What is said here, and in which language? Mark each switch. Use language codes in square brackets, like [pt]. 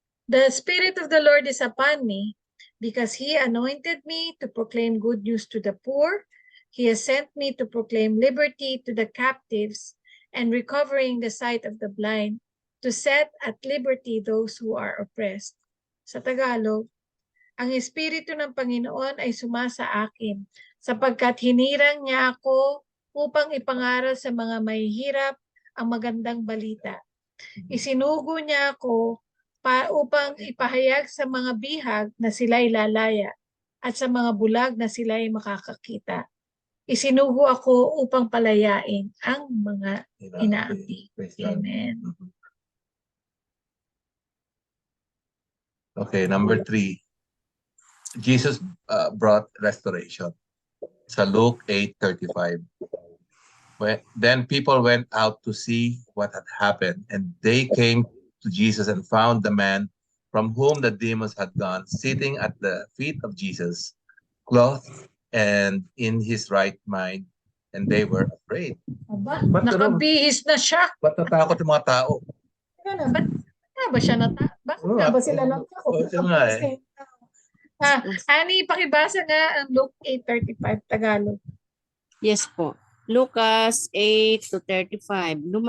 [en] The Spirit of the Lord is upon me, because he anointed me to proclaim good news to the poor. He has sent me to proclaim liberty to the captives and recovering the sight of the blind, to set at liberty those who are oppressed. [tl] Sa Tagalog, ang Espiritu ng Panginoon ay sumasa akin, sapagkat hinirang niya ako upang ipangaral sa mga mahihirap ang magandang balita. Isinugo niya ako upang ipahayag sa mga bihag na sila'y lalaya, at sa mga bulag na sila'y makakakita. Isinugo ako upang palayain ang mga inaapi. [en] Amen. Okay, number 3. Jesus brought restoration. Sa Luke 8:35. Then people went out to see what had happened, and they came to Jesus and found the man from whom the demons had gone sitting at the feet of Jesus, clothed and in his right mind, and they were afraid. [tl] Aba, Ba't nakabihis na siya. Ba't natakot yung mga tao? Ba't nga ba siya bakit nga ba sila natakot? Nga eh. Ani, pakibasa nga ang Luke 8:35 Tagalog. Yes po. Lucas 8:35.